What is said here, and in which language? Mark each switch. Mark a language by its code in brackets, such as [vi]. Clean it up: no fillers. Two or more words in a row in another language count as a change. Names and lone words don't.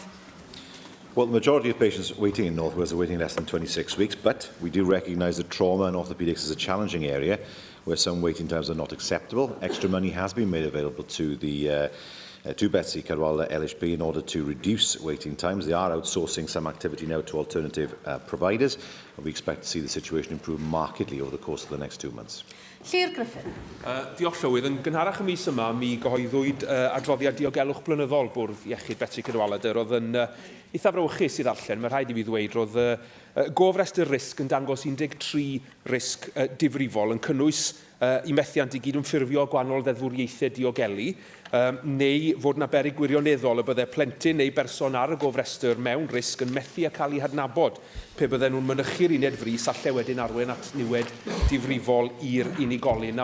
[en] Well, the majority of patients waiting in North Wales are waiting less than 26 weeks, but we do recognise that trauma and orthopaedics is a challenging area where some waiting times are not acceptable. Extra money has been made available to the to Betsy Cadwaladr LHB in order to reduce waiting times. They are outsourcing some activity now to alternative providers, and we expect to see the situation improve markedly over the course of the next 2 months. Llyr Griffin. [cy] Diolch Llywyd. Yn gynharach y mis yma, mi gyhoeddwyd adroddiad diogelwch blynyddol Bwrdd Iechyd Betsy Cadwaladr oedd yn eitha frewchus I ddarllen. Mae rhaid I fi ddweud roedd gofrestr risg yn dangos 13 risg difrifol yn cynnwys I methiant I gyd yn ffurfio gwahanol ddeddfwriaethau diogelu, neu fod yna beryg gwirioneddol y bydde plentyn neu berson ar y gofrestr mewn risg yn methu a cael ei hadnabod pe bydden nhw'n mynychu'r uned frys allai wedyn arwain at niwed difrifol i'r unigolyn.